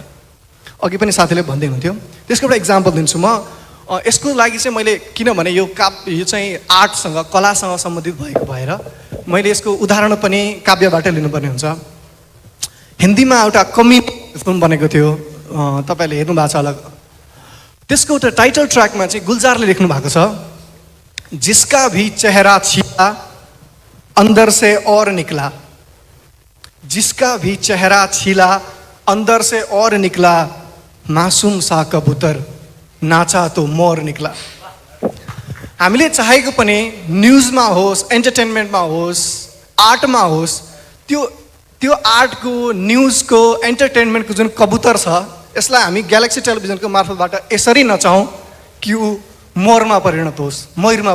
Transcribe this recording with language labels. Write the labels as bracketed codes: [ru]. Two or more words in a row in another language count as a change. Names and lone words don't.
[ne] अघि पनि साथीले भन्दै हुन्थ्यो त्यसको एउटा इक्जाम्पल दिन्छु म यसको लागि चाहिँ मैले किनभने यो चाहिँ आर्टसँग कलासँग सम्बन्धित भएको भएर मैले यसको उदाहरण पनि काव्यबाटै लिनुपर्ने हुन्छ हिन्दीमा एउटा कमेडी फिल्म बनेको थियो तपाईँले हेर्नु भएको छ होला त्यसको एउटा टाइटल ट्र्याकमा चाहिँ गुलजारले लेख्नु भएको छ [hi] जिसका भी चेहरा छिला अंदर से और निकला जिसका भी चेहरा छिला अंदर से और निकला मासूम सा कबूतर नाचा तो मोर निकला [ne] हामीले चाहेको पनि न्युजमा होस् एन्टरटेनमेन्टमा होस् आर्टमा होस् त्यो आर्टको न्युजको एन्टरटेनमेन्टको जुन कबुतर छ यसलाई हामी ग्यालेक्सी टेलिभिजनको मार्फतबाट यसरी नचाहौँ कि ऊ मोरमा परिणत होस् मयुरमा